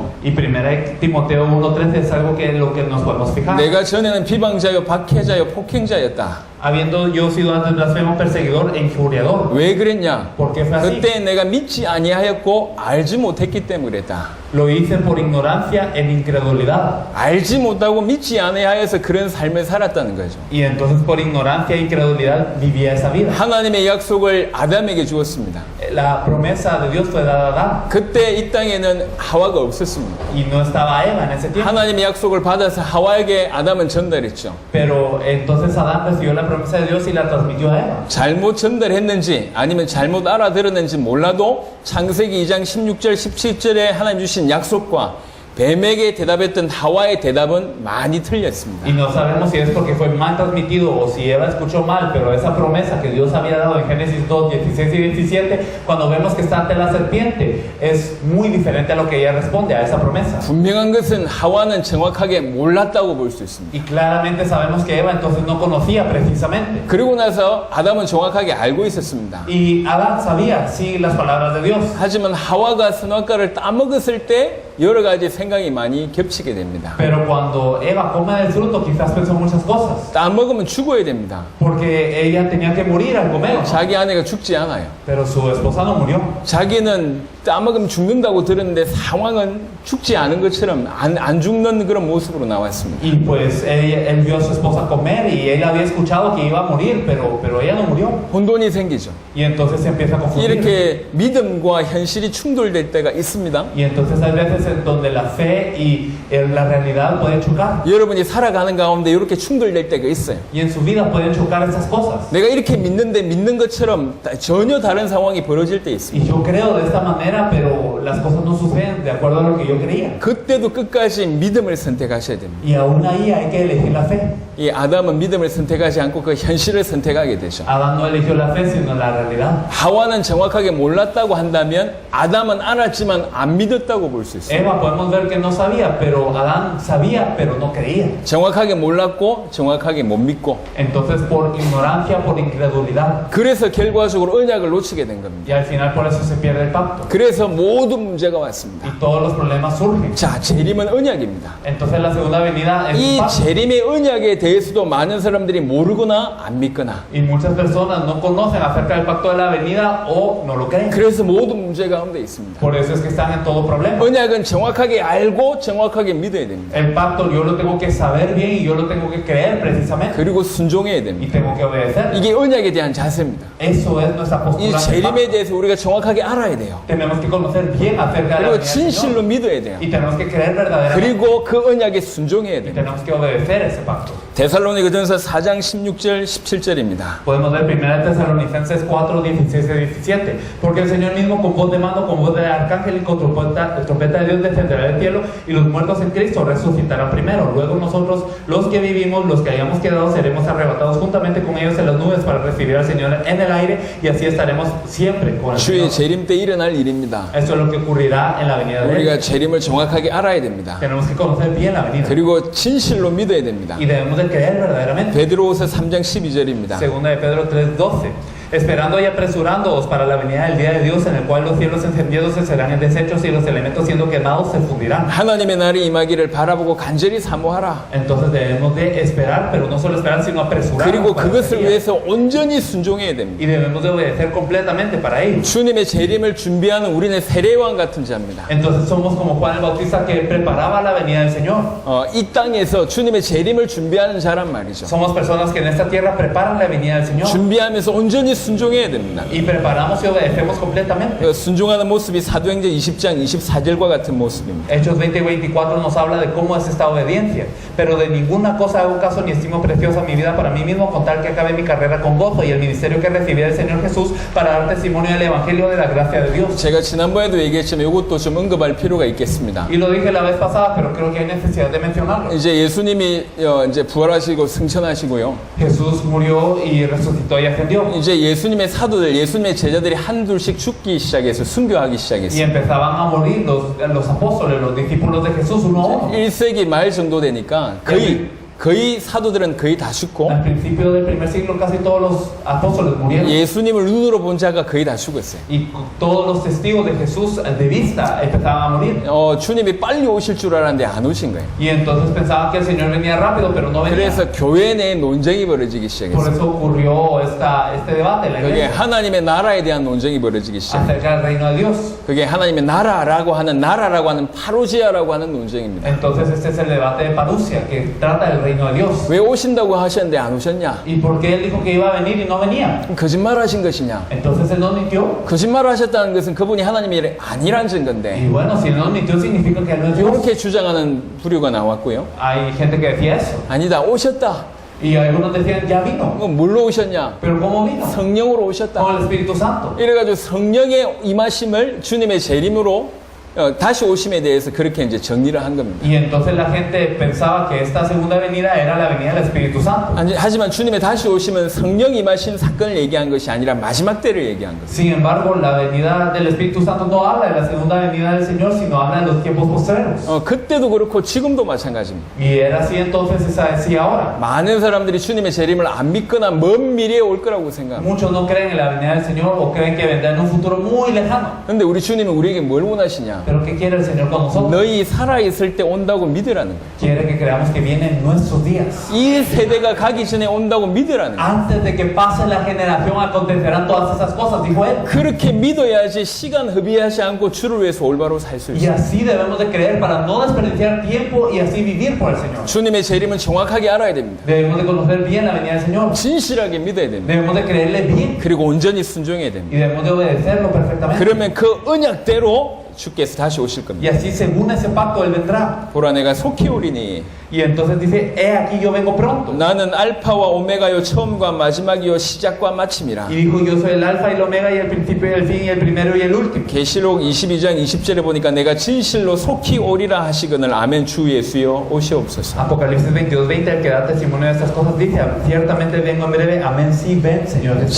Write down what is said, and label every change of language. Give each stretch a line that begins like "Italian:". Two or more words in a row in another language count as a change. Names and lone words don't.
Spanish: Y 1 Timoteo 1:13 es algo que lo que nos podemos fijar.
Korean: 내가 전에는 비방자요 박해자요 폭행자였다.
Spanish: Habiendo yo sido antes blasfemo, perseguidor e injuriador.
Korean: 왜 그랬냐?
Spanish: ¿Por qué fue así?
Korean: 그때 내가 믿지 아니하였고 알지 못했기 때문에 그랬다.
Spanish: Lo hice por ignorancia en incredulidad.
Korean: 알지 못하고 믿지 않아야 해서 그런 삶을 살았다는 거죠.
Spanish: Y entonces por ignorancia e incredulidad vivía esa vida.
Korean: 하나님의 약속을 아담에게 주었습니다.
Spanish: La promesa de Dios fue dada a Adán
Korean: 그때 이 땅에는 하와가 없었습니다.
Spanish: y no estaba Eva en ese tiempo.
Korean: 하나님의 약속을 받아서 하와에게 아담은 전달했죠.
Spanish: Pero entonces Adán recibió la promesa de Dios y la transmitió a Eva.
Korean: 잘못 전달했는지 아니면 잘못 알아들었는지 몰라도 창세기 2장 16절 17절에 하나님 주신 약속과 뱀에게 대답했던 하와의 대답은 많이 틀렸습니다.
Spanish: Y no sabemos si es porque fue mal transmitido o si Eva escuchó mal, pero esa promesa que Dios había dado en Génesis 2, 16 y 17, cuando vemos que está ante la serpiente, es muy diferente a lo que ella responde a esa promesa.
Korean: 분명한 것은 하와는 정확하게 몰랐다고 볼 수 있습니다.
Spanish: Y claramente sabemos que Eva entonces no conocía precisamente.
Korean: 그리고 나서 아담은 정확하게 알고 있었습니다.
Spanish: Y Adán sabía, sí, las palabras de Dios.
Korean: 하지만 하와가 선악과를 따먹었을 때 여러 가지 생각이 많이 겹치게 됩니다.
Spanish: Pero cuando Eva come del fruto, quizás pensó muchas cosas.
Korean: 따먹으면 죽어야 됩니다.
Spanish: Porque ella tenía que morir al comer.
Korean: 자기 아내가 죽지 않아요.
Spanish: Pero su esposa no murió.
Korean: 자기는 따먹으면 죽는다고 들었는데 상황은 죽지 않은 것처럼 안 죽는 그런 모습으로 나왔습니다.
Spanish: Y pues él vio a su esposa comer y él había escuchado que iba a morir, pero ella no murió.
Korean: 혼돈이 생기죠.
Spanish: Y entonces se empieza a confundir.
Korean: 이렇게 믿음과 현실이 충돌될 때가 있습니다.
Spanish: Y entonces hay veces en donde la fe y la realidad pueden chocar.
Korean: 여러분이 살아가는 가운데 이렇게 충돌될 때가 있어요.
Spanish: Y en su vida pueden chocar esas cosas.
Korean: 내가 이렇게 믿는데 믿는 것처럼 전혀 다른 상황이 벌어질 때 있습니다.
Spanish: Y yo creo de esta manera, pero las cosas no suceden de acuerdo a lo que yo creía.
Korean: 그때도 끝까지 믿음을 선택하셔야 됩니다.
Spanish: Y aún ahí hay que elegir la fe.
Korean: 이 아담은 믿음을 선택하지 않고 그 현실을 선택하게 되죠.
Spanish: Adán no eligió la fe, sino la realidad.
Korean: 하와는 정확하게 몰랐다고 한다면 아담은 알았지만 안 믿었다고 볼 수 있어요.
Spanish: Eva podemos ver que no sabía, pero Adán sabía, pero no creía.
Korean: 정확하게 몰랐고 정확하게 못 믿고
Spanish: Entonces por ignorancia, por incredulidad.
Korean: 그래서 결과적으로 언약을 놓치게 된 겁니다.
Spanish: Y al final por eso se pierde el pacto.
Korean: 그래서 모든 문제가 왔습니다.
Spanish: Y todos los problemas surgen.
Korean: 자, 재림은 언약입니다.
Spanish: Entonces la segunda venida es
Korean: 이
Spanish: un pacto.
Korean: 재림의 언약에 대해서도 많은 사람들이 모르거나 안 믿거나
Spanish: Y muchas personas no conocen acerca del pacto de la venida o no lo creen.
Korean: 그래서 모든 문제 가운데 있습니다.
Spanish: Por eso es que están en todo problema.
Korean: 언약은 정확하게 알고 정확하게 믿어야 됩니다.
Spanish: El pacto yo lo tengo que saber bien y yo lo tengo que creer precisamente.
Korean: 그리고 순종해야
Spanish: Y
Korean: 됩니다.
Spanish: tengo que obedecer.
Korean: 이게 언약에 대한 자세입니다.
Spanish: Eso es nuestra
Korean: 이
Spanish: postura. ante el
Korean: 재림에
Spanish: pacto.
Korean: 대해서 우리가 정확하게 알아야 돼요.
Spanish: Tenemos que conocer bien acerca de la
Korean: 그리고
Spanish: venida del
Korean: 진실로
Spanish: Señor.
Korean: 믿어야 돼요.
Spanish: Y tenemos que creer verdaderamente.
Korean: 그리고 그 언약에 순종해야
Spanish: Y
Korean: 돼요.
Spanish: tenemos que obedecer ese pacto.
Korean: 데살로니가전서 4장 16절 17절입니다.
Spanish: Podemos ver 1 Tesalonicenses 4, 16 y 17. Porque el Señor mismo con voz de mando, con voz de arcángel y con trompeta de Dios descenderá del cielo y los muertos en Cristo resucitarán primero. Luego nosotros, los que vivimos, los que hayamos quedado, seremos arrebatados juntamente con ellos en las nubes para recibir al Señor en el aire y así estaremos siempre con el
Korean: 주의
Spanish: Señor.
Korean: 재림 때 일어날 일입니다.
Spanish: Eso es lo que ocurrirá en la venida de Él.
Korean: 우리가 재림을 정확하게 알아야 됩니다.
Spanish: Tenemos que conocer bien la venida
Korean: 그리고 진실로 믿어야 됩니다.
Spanish: y debemos de creer verdaderamente.
Korean: 베드로후서 3장 12절입니다.
Spanish: Segunda de Pedro 3:12. Esperando y apresurándoos para la venida del día de Dios, en el cual los cielos encendiéndose serán deshechos y los elementos siendo quemados se fundirán.
Korean: 하나님의 날이 임하기를 바라보고 간절히 사모하라.
Spanish: Entonces debemos de esperar, pero no solo esperar, sino apresurarnos
Korean: 그리고
Spanish: para ese
Korean: 그것을
Spanish: día.
Korean: 위해서 온전히 순종해야 됩니다.
Spanish: Y debemos de obedecer completamente para ello.
Korean: 주님의 재림을 준비하는 우리는 세례왕 같은 자입니다.
Spanish: Entonces somos como Juan el Bautista que preparaba la venida del Señor.
Korean: 이 땅에서 주님의 재림을 준비하는 자란 말이죠.
Spanish: Somos personas que en esta tierra preparan la venida del Señor.
Korean: 준비하면서 온전히 순종해야 됩니다.
Spanish: Y preparamos y obedecemos completamente.
Korean: 순종하는 모습이 사도행전 20장 24절과 같은 모습입니다.
Spanish: Hechos 20 y 24 nos habla de cómo es esta obediencia. Pero de ninguna cosa hago caso ni estimo preciosa mi vida para mí mismo, con tal que acabe mi carrera con gozo y el ministerio que recibí del Señor Jesús para dar testimonio del Evangelio de la gracia de Dios.
Korean: 제가 지난번에도 얘기했지만 이것도 좀 언급할 필요가 있겠습니다.
Spanish: Y lo dije la vez pasada, pero creo que hay necesidad de mencionarlo.
Korean: 이제 예수님이 이제 부활하시고 승천하시고요.
Spanish: Jesús murió y resucitó y ascendió.
Korean: 이제 예수님의 사도들, 예수님의 제자들이 한둘씩 죽기 시작해서 순교하기
Spanish: Y
Korean: 시작했어요.
Spanish: empezaban a morir los apóstoles, los discípulos de Jesús, uno a uno.
Korean: 1세기 말 정도 되니까 거의 거의 사도들은 거의 다 죽고
Spanish: Al principio del primer siglo casi todos los apóstoles murieron.
Korean: 예수님을 눈으로 본 자가 거의 다 죽었어요.
Spanish: Y todos los testigos de Jesús de vista empezaban a morir.
Korean: 주님이 빨리 오실 줄 알았는데 안 오신 거예요.
Spanish: Y entonces pensaban que el Señor venía rápido, pero no venía.
Korean: 그래서 교회 내에 논쟁이 벌어지기
Spanish: Por
Korean: 시작했어요.
Spanish: eso ocurrió este debate en la
Korean: 그게
Spanish: iglesia
Korean: 하나님의 나라에 대한 논쟁이 벌어지기 시작해요.
Spanish: acerca del reino de Dios.
Korean: 그게 하나님의 나라라고 하는 파루지아라고 하는 논쟁입니다.
Spanish: Entonces este es el debate de Parusia, que trata del reino de Dios.
Korean: 왜 오신다고 하셨는데 안 오셨냐?
Spanish: ¿Y por qué él dijo que iba a venir y no venía?
Korean: 거짓말하신 것이냐?
Spanish: Entonces él no mintió.
Korean: 거짓말하셨다는 것은 그분이 하나님이 아니란 증거인데
Spanish: Y bueno, si él no mintió significa que él no es Dios.
Korean: 이렇게 주장하는 부류가 나왔고요.
Spanish: Hay gente que decía eso.
Korean: 아니다, 오셨다.
Spanish: Y algunos decían, ya vino.
Korean: 뭘로 오셨냐?
Spanish: ¿Pero cómo vino?
Korean: 성령으로 오셨다.
Spanish: Con el Espíritu Santo.
Korean: 이래가지고 성령의 임하심을 주님의 재림으로 다시 오심에 대해서 그렇게 이제 정리를 한 겁니다.
Spanish: Y entonces la gente pensaba que esta segunda venida era la venida del Espíritu Santo.
Korean: 하지만 주님의 다시 오심은 성령 임하신 사건을 얘기한 것이 아니라 마지막 때를 얘기한 것입니다.
Spanish: Sin embargo, la venida del Espíritu Santo no habla de la segunda venida del Señor, sino habla de los tiempos postreros.
Korean: 그때도 그렇고 지금도 마찬가지입니다.
Spanish: Y era así entonces, es así ahora.
Korean: 많은 사람들이 주님의 재림을 안 믿거나 먼 미래에 올 거라고 생각합니다.
Spanish: Muchos no creen en la venida del Señor o creen que vendrá en un futuro muy lejano.
Korean: 그런데 우리 주님은 우리에게 뭘 원하시냐?
Spanish: Pero ¿qué quiere el Señor con nosotros?
Korean: 너희 살아있을 때 온다고 믿으라는 거예요.
Spanish: Quiere que creamos que viene en nuestros días.
Korean: 이 세대가 가기 전에 온다고 믿으라는 거예요.
Spanish: Antes de que pase la generación acontecerán todas esas cosas, dijo él.
Korean: 그렇게 믿어야지 시간 허비하지 않고 주를 위해서 올바로 살 수
Spanish: Y
Korean: 있어요.
Spanish: así debemos de creer para no desperdiciar tiempo y así vivir por el Señor.
Korean: 주님의 재림은 정확하게 알아야 됩니다.
Spanish: Debemos de conocer bien la venida del Señor.
Korean: 진실하게 믿어야 됩니다.
Spanish: Debemos de creerle bien
Korean: 그리고 온전히 순종해야 됩니다.
Spanish: y debemos de obedecerlo perfectamente.
Korean: 그러면 그 언약대로 주께서 다시 오실
Spanish: Y
Korean: 겁니다.
Spanish: así según ese pacto Él vendrá.
Korean: 보라 내가 속히 오리니
Spanish: Y entonces dice, he aquí yo vengo pronto.
Korean: 나는 알파와 오메가요 처음과 마지막이요 시작과 마침이라.
Spanish: Y dijo, yo soy el alfa y el omega y el principio y el fin y el primero y el último.
Korean: 계시록 22장 20절에 보니까 내가 진실로 속히 오리라 하시거늘 아멘 주 예수여 오시옵소서.
Spanish: Apocalipsis 22:20, el que da testimonio de estas cosas dice, ciertamente vengo en breve, amén, sí, ven, Señor Jesús.